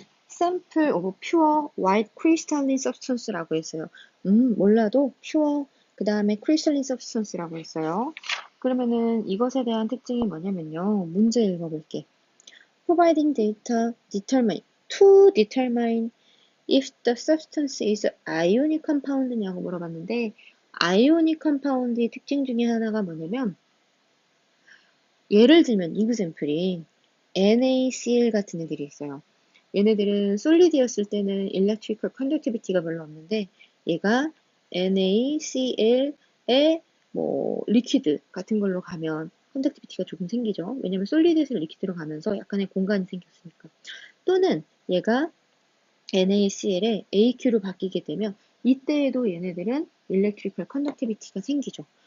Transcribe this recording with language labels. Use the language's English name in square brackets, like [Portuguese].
[English] Sample of pure white crystalline substance [Korean] 라고 했어요. 몰라도 pure, 그 다음에 crystalline substance라고 했어요. 그러면은 이것에 대한 특징이 뭐냐면요. 문제 읽어볼게. [English] Providing data to determine if the substance is ionic compound [Korean] 냐고 물어봤는데 ionic compound의 특징 중에 하나가 뭐냐면 예를 들면 example이 NaCl 같은 애들이 있어요. 얘네들은 솔리드였을 때는 electrical conductivity가 별로 없는데 얘가 NaCl의 뭐 리퀴드 같은 걸로 가면 컨덕티비티가 조금 생기죠. 왜냐면 솔리드에서 리퀴드로 가면서 약간의 공간이 생겼으니까. 또는 얘가 NaCl의 AQ로 바뀌게 되면 이때에도 얘네들은 electrical conductivity가 생기죠.